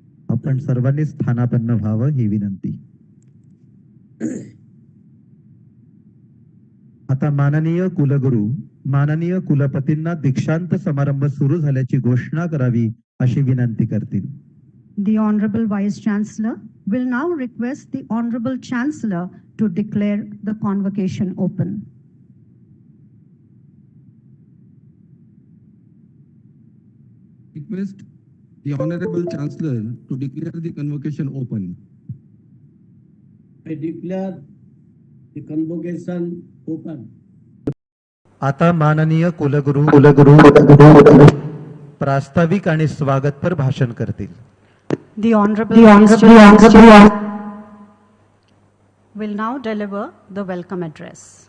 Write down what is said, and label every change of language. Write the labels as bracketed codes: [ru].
[mr] आपण सर्वांनी स्थानापन्न व्हावं ही विनंती. आता माननीय कुलगुरू, माननीय कुलपतींना दीक्षांत समारंभ सुरू झाल्याची घोषणा करावी अशी विनंती करतील. [en] The Honorable Vice Chancellor will now request the Honorable Chancellor to declare the convocation open. Request the Honorable Chancellor to declare the convocation open. I declare the convocation open. [mr] आता माननीय कुलगुरू प्रास्ताविक आणि स्वागतपर भाषण करतील. [en] The Honorable Vice Chancellor will now deliver the welcome address.